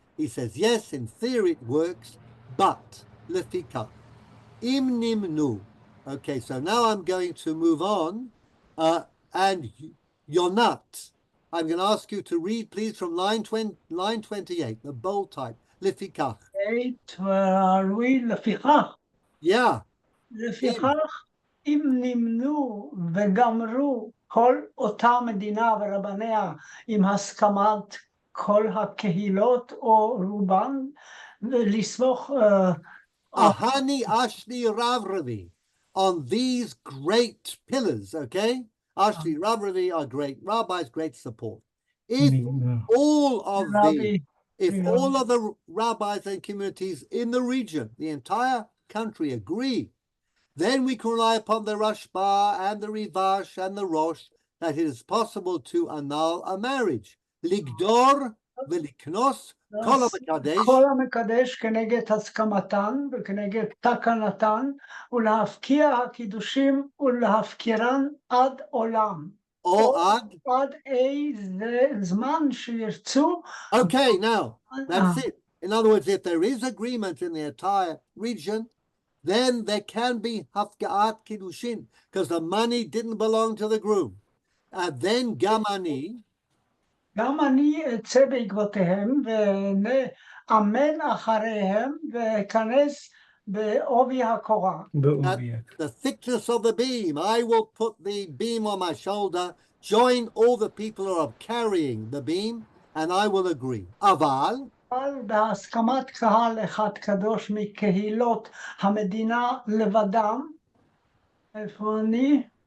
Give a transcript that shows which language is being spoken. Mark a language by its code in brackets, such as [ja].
[en] He says, yes, in theory it works, but [he] lefika, im nimnu. [en] Okay, so now I'm going to move on, and Yonat. I'm going to ask you to read, please, from line 28, the bold type. [he] Lefikach. [en] 8, where are we? לפיכך. Yeah. [he] לפיכך, אם נמנו וגמרו כל אותה מדינה ורבניה עם הסכמת כל הקהילות או רובן, לסמוך Ahani Ashli Ravravi, [en] on these great pillars, okay? [he] Ashli Ravravi [en] are great rabbis, great support. If all of the rabbis and communities in the region, the entire country agree, then we can rely upon the Rashba and the Rivash and the Rosh that it is possible to annul a marriage. [he] Ligdor veliknos kol hamekadesh. כל המקדש כנגד הסכמתן וכנגד תקנתן ולהפקיע הקידושים ולהפקירן עד עולם. או עד איזה זמן שירצו. [en] Okay, now, that's it. In other words, if there is agreement in the entire region, then there can be hafga'at kiddushin, because the money didn't belong to the groom. And then gamani, [he] גם אני אצא בעקבותיהם ונאמן אחריהם ואכנס בעובי הקורה. בעובי. [en] the thickness of the beam, I will put the beam on my shoulder, join all the people who are carrying the beam, and I will agree. [he] Aval, אבל בהסכמת קהל אחד קדוש מקהילות המדינה לבדם, איפה אני?